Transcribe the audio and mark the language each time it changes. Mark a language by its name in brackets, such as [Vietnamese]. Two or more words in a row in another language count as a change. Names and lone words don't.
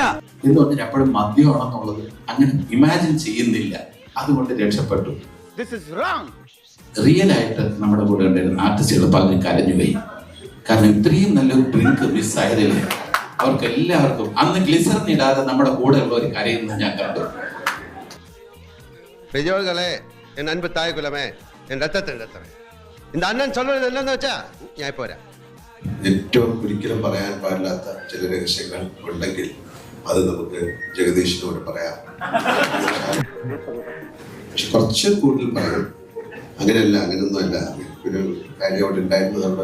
[Malayalam] എന്തുകൊണ്ട് ഞാൻ എപ്പോഴും മദ്യമാണെന്നുള്ളത് അങ്ങനെ ഇമാജിൻ ചെയ്യുന്നില്ല. അതുകൊണ്ട് രക്ഷപ്പെട്ടു. റിയൽ ആയിട്ട് നമ്മുടെ കൂടെ ഉണ്ടായിരുന്ന ആർട്ടിസ്റ്റുകൾ പലരും കരഞ്ഞുപോയി. കാരണം ഇത്രയും നല്ലൊരു ഡ്രിങ്ക് മിസ്സായതിൽ അവർക്ക് എല്ലാവർക്കും അന്ന് ഗ്ലിസറിൻ ഇടാതെ നമ്മുടെ കൂടെ ഉള്ളവർ കരയുന്നത് ഞാൻ കണ്ടു. [Tamil] பெரியோர்களே, என் அன்பு தாய் குலமே, என் ரத்தத்தின் ரத்தமே, இந்த அண்ணன் சொல்றது என்னன்னு [Malayalam] വെച്ചാ ഞാൻ ഇപ്പോ വരാം. ഏറ്റവും ഒരിക്കലും പറയാൻ പാടില്ലാത്ത ചില രഹസ്യങ്ങൾ ഉണ്ടെങ്കിൽ അത് നമുക്ക് ജഗദീഷിനോട് പറയാം. പക്ഷെ കുറച്ച് കൂടുതൽ പറയും. അങ്ങനെയല്ല, അങ്ങനെയൊന്നും അല്ല. ഒരു കാര്യം അവിടെ ഉണ്ടായിരുന്നു. നമ്മുടെ